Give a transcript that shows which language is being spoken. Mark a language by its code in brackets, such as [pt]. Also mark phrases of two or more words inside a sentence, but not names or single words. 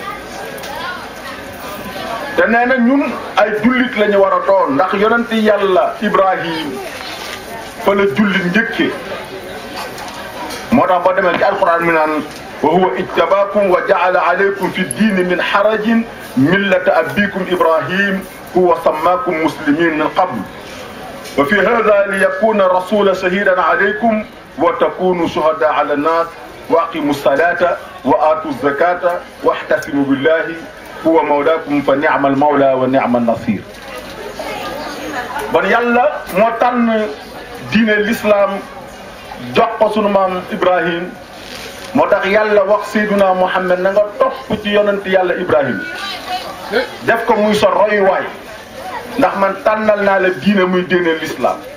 [wo] te nee na ñun ay jullit la ñu war a doon ndax yonenti yàlla Ibrahim fa la jullit njëkkee moo tax boo demee ci alquran mi naan [ar] وهو اجتباكم وجعل عليكم في الدين من حرج ملة أبيكم إبراهيم هو سماكم مسلمين من قبل وفي هذا ليكون رسولا شهيدا عليكم وتكونوا شهداء على الناس وأقيموا الصلاة وآتوا الزكاة واعتصموا بالله هو مولاكم فنعم المولى ونعم النصير. [wo] bon yàlla moo tànn diine l'islam jox ko sunu maam Ibrahim moo tax yàlla wax Seydina Muhammad na nga topp ci yonent yàlla Ibrahim def ko muy sa royuwaay ndax man tànnal naa la diine muy diine l'islam.